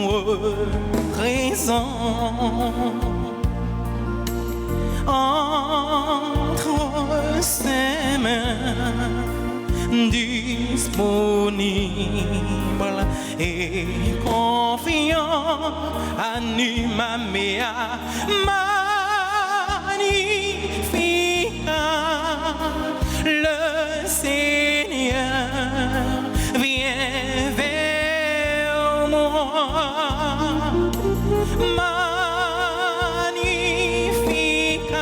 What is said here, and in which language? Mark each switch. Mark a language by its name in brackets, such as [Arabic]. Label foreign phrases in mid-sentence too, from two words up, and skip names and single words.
[French] présent entre ses mains disponible et confiant, [Latin] anima mea magnifica. [French] Le Seigneur vient vers moi. Magnifica.